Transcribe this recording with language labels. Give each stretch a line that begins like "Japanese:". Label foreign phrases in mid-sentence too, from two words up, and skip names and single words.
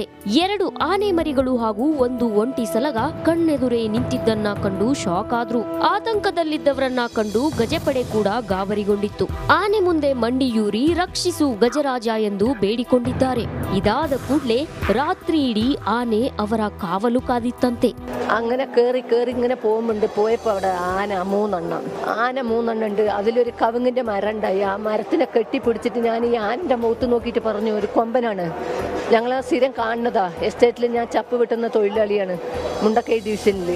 Kannada: 2 ಆನೆ ಮರಿಗಳು ಹಾಗೂ ಒಂದು ಒಂಟಿ ಸಲಗ ಕಣ್ಣೆದುರೇ ನಿಂತಿದ್ದನ್ನ ಕಂಡು ಶಾಕ್ ಆದ್ರು. ಆತಂಕದಲ್ಲಿದ್ದವರನ್ನ ಕಂಡು ಗಜಪಡೆ ಕೂಡ ಗಾಬರಿಗೊಂಡಿತ್ತು. ಆನೆ ಮುಂದೆ ಮಂಡಿಯೂರಿ ರಕ್ಷಿಸು ಗಜರಾಜ ಎಂದು ಬೇಡಿಕೊಂಡಿದ್ದಾರೆ. ಇದಾದ ಕೂಡಲೇ ರಾತ್ರಿ ಇಡೀ ಆನೆ ಅವರ ಕಾವಲು ಕಾದಿತ್ತಂತೆ.
Malayalam: അങ്ങനെ കേറി ഇങ്ങനെ പോയപ്പോ അവിടെ ആന മൂന്നെണ്ണം ഉണ്ട്. അതിലൊരു കവുങ്ങിന്റെ മരം ഉണ്ടായി. ആ മരത്തിനെ കെട്ടിപ്പിടിച്ചിട്ട് ഞാൻ ഈ ആനന്റെ മുഖത്ത് നോക്കിയിട്ട് പറഞ്ഞു, ഒരു കൊമ്പനാണ്. ഞങ്ങൾ സ്ഥിരം കാണുന്നതാ. എസ്റ്റേറ്റിൽ ഞാൻ ചപ്പ് വെട്ടുന്ന തൊഴിലാളിയാണ്, മുണ്ടക്കൈ ഡിവിഷനിൽ.